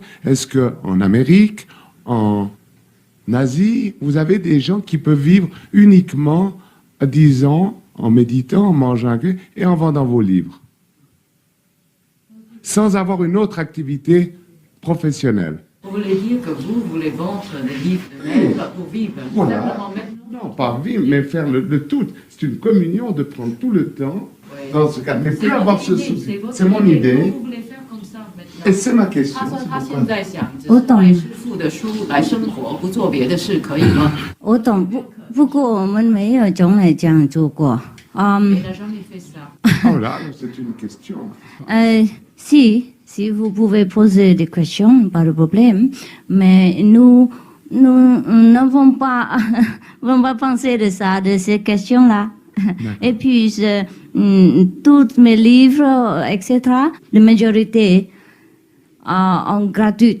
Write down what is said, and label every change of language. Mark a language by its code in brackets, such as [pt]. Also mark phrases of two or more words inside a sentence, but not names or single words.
[fr] Est-ce qu'en Amérique, en Asie, vous avez des gens qui peuvent vivre uniquement, disons, en méditant, en mangeant un peu et en vendant vos livres, sans avoir une autre activité professionnelle? Vous voulez dire que vous voulez vendre des livres de maître pour vivre? Voilà. Non, pas vivre, mais faire le tout. C'est une communion de prendre tout le temps dans ce cas. Mais plus avoir ce souci. C'est mon idée. Vous voulez faire comme ça maintenant? Et c'est ma question. [zh] 他说他现在想只我懂是卖师傅的书来生活，不做别的事，可以吗？我懂，不过我们没有从来这样做过。 [fr] Mais il n'a jamais fait ça. Oh là, c'est une question. Si vous pouvez poser des questions, pas de problème. Mais nous n'avons pas, on va penser de ça, de ces questions-là. Et puis, tous mes livres, etc., la majorité en gratuite.